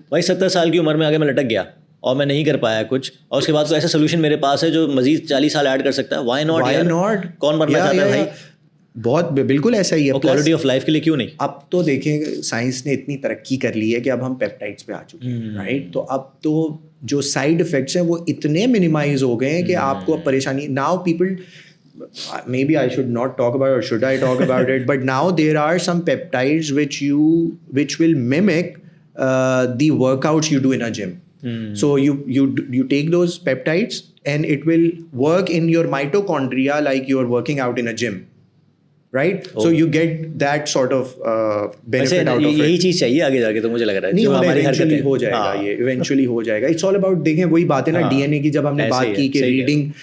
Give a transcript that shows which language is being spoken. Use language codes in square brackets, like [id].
[ur] بھائی 70 سال کی عمر میں آگے میں لٹک گیا اور میں نہیں کر پایا کچھ, اور اس کے بعد کوئی ایسا سولوشن میرے پاس ہے جو مزید 40 سال ایڈ کر سکتا ہے. وائی ناٹ, کون مرنا چاہتا ہے بھائی. بہت بالکل ایسا ہی ہے. کوالٹی آف لائف کے لیے کیوں نہیں. اب تو دیکھیں سائنس نے اتنی ترقی کر لی ہے کہ اب ہم پیپٹائڈس پہ آ چکے ہیں, رائٹ. تو اب تو جو سائڈ افیکٹس ہیں وہ اتنے منیمائز ہو گئے ہیں کہ آپ کو اب پریشانی. [en] Now people, maybe I should not talk about it, or should I talk about it, but now there are some peptides which will mimic the workouts you do in a gym. So you take those peptides and it will work in your mitochondria like you are working out in a gym, right? So you get that sort of benefit out of it. [ur] یہی چیز چاہیے آگے جا کے, تو مجھے لگ رہا ہے نہیں, ہماری ایونچولی ہو جائے گا, یہ ایونچولی ہو جائے گا. اٹس آل اباؤٹ, دیکھیں وہی بات ہے نا ڈی این اے کی, جب ہم نے بات کی کہ ریڈنگ.